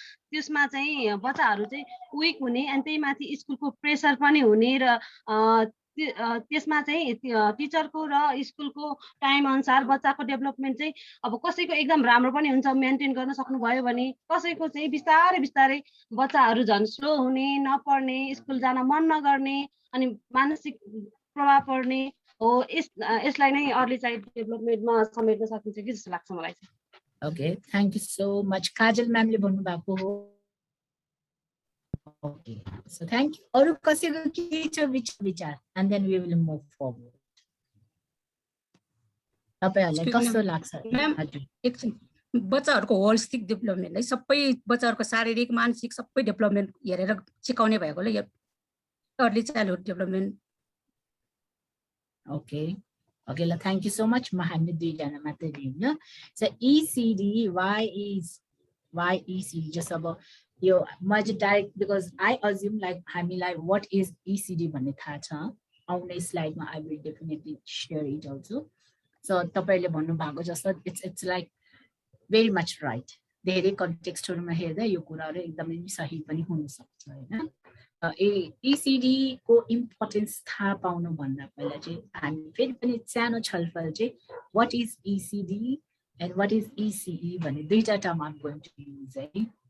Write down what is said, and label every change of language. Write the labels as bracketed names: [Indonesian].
[Nepali] त्यसमा चाहिँ बच्चाहरू चाहिँ विक हुने अनि त्यही माथि स्कुलको प्रेसर पनि हुने र त्यसमा चाहिँ टिचरको र स्कुलको टाइम अनुसार बच्चाको डेभलपमेन्ट चाहिँ अब कसैको एकदम राम्रो पनि हुन्छ मेन्टेन गर्न सक्नुभयो भने कसैको चाहिँ बिस्तारै बिस्तारै बच्चाहरू झन् स्लो हुने, नपढ्ने, स्कुल जान मन नगर्ने अनि मानसिक प्रभाव पर्ने हो. यसलाई नै अर्ली चाइल्ड डेभलपमेन्टमा समेट्न सकिन्छ कि जस्तो लाग्छ मलाई चाहिँ. [English] Okay, thank you so much. [Nepali] काजल म्यामले भन्नु भएको हो [English] Okay, so thank you. [Nepali] अरु कसैको के छ विचार [English] and then we will move forward. [Nepali] तपाईहरुलाई कस्तो लाग्छ? हजुर एकछिन बच्चाहरुको होलिस्टिक डेभलपमेन्ट है सबै बच्चाहरुको शारीरिक मानसिक सबै डेभलपमेन्ट हेरेर सिकाउने भएकोले यो early childhood development. [English] Okay. Okay, thank you so much. [Nepali] Mohammed दुईजना मात्रै दियौँ ल. [English] So ECD, why ECD? Just about [Nepali] यो म चाहिँ direct [English] because I assume like हामीलाई what is ECD [Nepali] भन्ने थाहा छ. आउने स्लाइडमा [English] I will definitely share it also. So [Nepali] तपाईले भन्नु भएको जस्तो [English] it's like very much right. [Nepali] धेरै कन्टेक्स्टहरुमा हेर्दा यो कुराहरु एकदमै सही पनि हुन सक्छ हैन. ECD को इम्पोर्टेन्स थाहा पाउनु भन्दा पहिला चाहिँ हामी फेरि पनि सानो छलफल चाहिँ [English] what is ECD and what is ECE [Nepali] भन्ने दुईटा term [English] I'm going to use [Nepali] है.